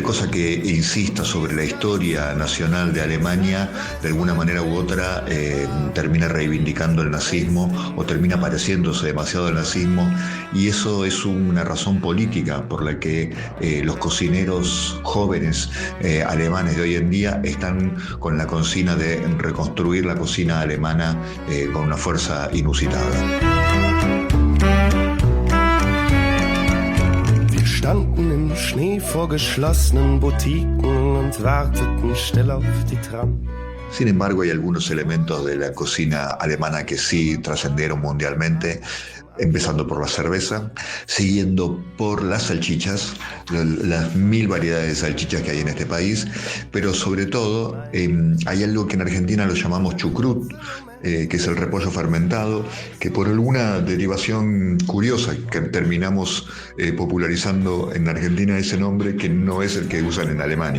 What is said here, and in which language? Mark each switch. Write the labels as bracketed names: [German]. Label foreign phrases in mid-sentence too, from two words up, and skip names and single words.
[Spanish] cosa que insista sobre la historia nacional de Alemania, de alguna manera u otra, termina reivindicando el nazismo o termina pareciéndose demasiado al nazismo, y eso es una razón política por la que los cocineros jóvenes alemanes de hoy en día están con la consigna de reconstruir la cocina alemana con una fuerza inusitada. [German] Standen im Schnee vor geschlossenen Boutiquen und warteten still auf die Tram. [Spanish] Sin embargo, hay algunos elementos de la cocina alemana que sí trascendieron mundialmente, empezando por la cerveza, siguiendo por las salchichas, las 1000 variedades de salchichas que hay en este país, pero sobre todo hay algo que en Argentina lo llamamos chucrut, que es el repollo fermentado, que por alguna derivación curiosa que terminamos popularizando en Argentina ese nombre, que no es el que usan en Alemania.